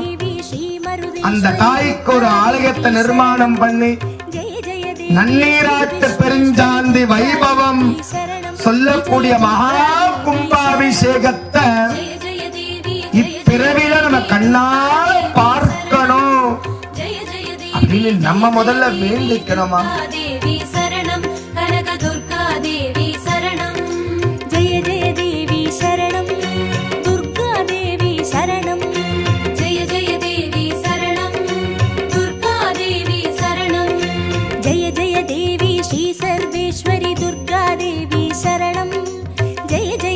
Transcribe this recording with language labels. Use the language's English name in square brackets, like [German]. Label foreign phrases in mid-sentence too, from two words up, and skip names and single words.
[Tamil] அந்த தாய்க்கு ஒரு ஆலயத்தை நிர்மாணம் பண்ணி நன்னீராட்டு பெருஞ்சாந்தி வைபவம் சொல்லக்கூடிய மகா கும்பாபிஷேகத்தை இப்பிறவில நம்ம கண்ணால பார்க்கணும் அப்படின்னு நம்ம முதல்ல வேண்டிக்கணுமா. [Sanskrit] देवी शरणं कनक दुर्गा देवी शरणं जय जय देवी शरणं दुर्गा देवी शरणं जय जय देवी शरणं दुर्गा देवी शरणं जय जय देवी श्री सर्वेश्वरि दुर्गा देवी शरणं जय जय